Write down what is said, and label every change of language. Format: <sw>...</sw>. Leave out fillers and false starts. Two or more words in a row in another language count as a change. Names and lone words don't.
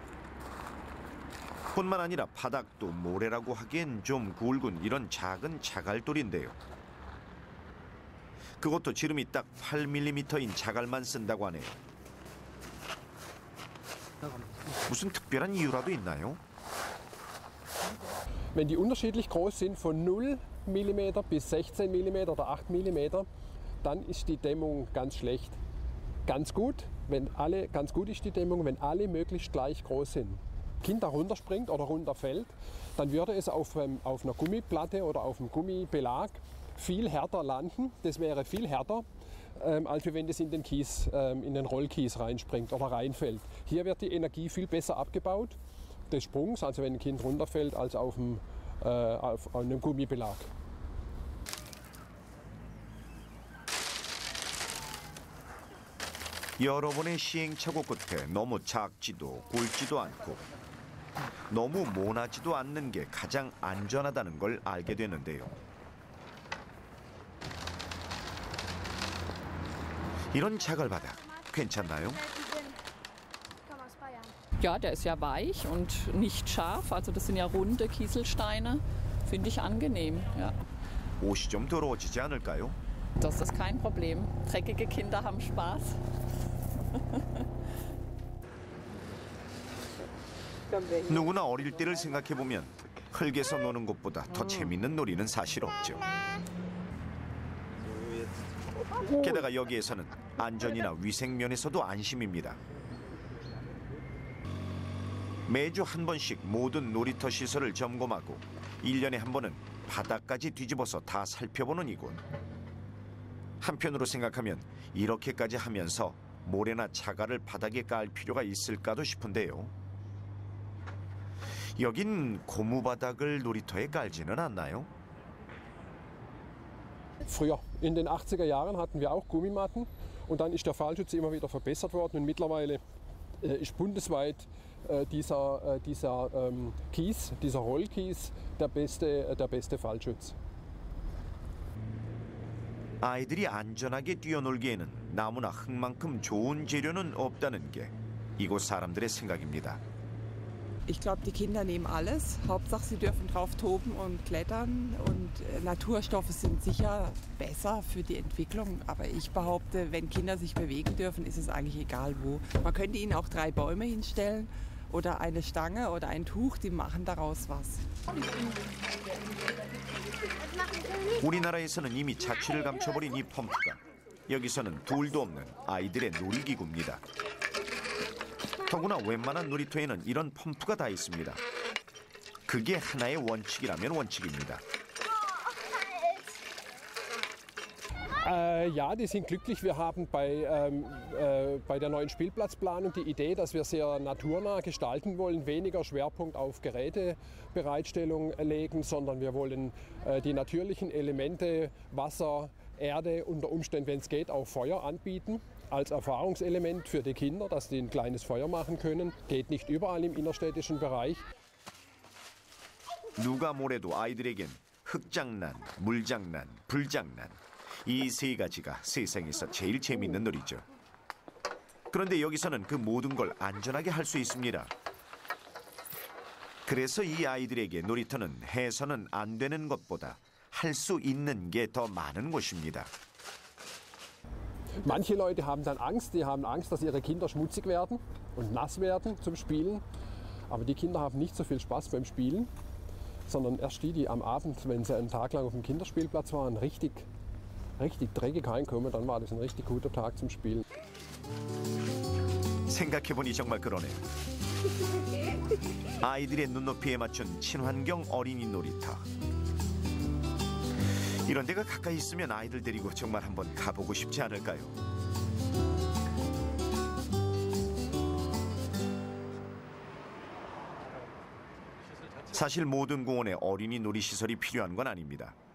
<ko>뿐만 아니라 바닥도 모래라고 하기엔 좀 굵은 이런 작은 자갈돌인데요. 그것도 지름이 딱 8mm인 자갈만 쓴다고 하네요. 무슨 특별한 이유라도 있나요?</ko> <de>Wenn die unterschiedlich groß sind, von 0 mm bis 16 mm oder 8 mm, dann ist die Dämmung ganz schlecht. Ganz gut ist die Dämmung, wenn alle möglichst gleich groß sind. Kind da runterspringt oder runterfällt, dann würde es auf einer Gummiplatte oder auf einem Gummibelag viel härter landen. Das wäre viel härter, als wenn es in den Kies, in den Rollkies reinspringt oder reinfällt. Hier wird die Energie viel besser abgebaut des Sprungs, also wenn ein Kind runterfällt, als auf einem Gummibelag.</de> <ko>여러 번의 시행착오 끝에 너무 작지도 굵지도 않고 너무 모나지도 않는 게 가장 안전하다는 걸 알게 됐는데요. 이런 자갈바닥 괜찮나요?</ko> <de>Ja, der ist ja weich und nicht scharf. Also das sind ja runde Kieselsteine. Finde ich angenehm. Ja.</de> <ko>옷이 좀 더러워지지 않을까요?</ko> <de>Das ist kein Problem. Dreckige Kinder haben Spaß.</de> <ko>누구나 어릴 때를 생각해보면 흙에서 노는 것보다 더 재밌는 놀이는 사실 없죠. 게다가 여기에서는 안전이나 위생 면에서도 안심입니다. 매주 한 번씩 모든 놀이터 시설을 점검하고 1년에 한 번은 바닥까지 뒤집어서 다 살펴보는 이곳. 한편으로 생각하면 이렇게까지 하면서 모래나 자갈을 바닥에 깔 필요가 있을까도 싶은데요. 여긴 고무바닥을 놀이터에 깔지는 않나요?</ko> <de>Früher, in den 80er Jahren hatten wir auch Gummimatten und dann ist der Fallschutz immer wieder verbessert worden und mittlerweile ist bundesweit dieser Kies, dieser Rollkies der beste Fallschutz.</de> <ko>아이들이 안전하게 뛰어놀기에는 나무나 흙만큼 좋은 재료는 없다는 게 이곳 사람들의 생각입니다.</ko> <de>Ich glaube, die Kinder nehmen alles. Hauptsache, sie dürfen drauf toben und klettern. Und Naturstoffe sind sicher besser für die Entwicklung. Aber ich behaupte, wenn Kinder sich bewegen dürfen, ist es eigentlich egal wo. Man könnte ihnen auch 3 Bäume hinstellen oder eine Stange oder ein Tuch. Die machen daraus was.</de> <ko>우리나라에서는 이미 자취를 감춰버린 이 펌프가 여기서는 둘도 없는 아이들의 놀이기구입니다. 더구나 웬만한 놀이터에는 이런 펌프가 다 있습니다. 그게 하나의 원칙이라면 원칙입니다.</ko> <de>Ja, die sind glücklich. Wir haben bei der neuen Spielplatzplanung die Idee, dass wir sehr naturnah gestalten wollen, weniger Schwerpunkt auf Gerätebereitstellung legen, sondern wir wollen die natürlichen Elemente, Wasser, Erde, unter Umständen, wenn es geht, auch Feuer anbieten. Als Erfahrungselement für die Kinder, dass sie ein kleines Feuer machen können. Geht nicht überall im innerstädtischen Bereich.</de> <ko>누가 뭐래도 아이들에겐 흙장난, 물장난, 불장난 이 3가지가 세상에서 제일 재밌는 놀이죠. 그런데 여기서는 그 모든 걸 안전하게 할 수 있습니다. 그래서 이 아이들에게 놀이터는 해서는 안 되는 것보다 할 수 있는 게 더 많은 곳입니다.</ko> <de>Manche Leute haben dann Angst, die haben Angst, dass ihre Kinder schmutzig werden und nass werden zum Spielen. Aber die Kinder haben nicht so viel Spaß beim Spielen, sondern erst die am Abend, wenn sie einen Tag lang auf dem Kinderspielplatz waren, richtig dreckig heimkommen, dann war das ein richtig guter Tag zum Spielen.</de> <ko>생각해보니 정말 그러네요. 아이들의 눈높이에 맞춘 친환경 어린이 놀이터. 이런 데가 가까이 있으면 아이들 데리고 정말 한번 가보고 싶지 않을까요? 사실 모든 공원에 어린이 놀이시설이 필요한 건 아닙니다.</ko>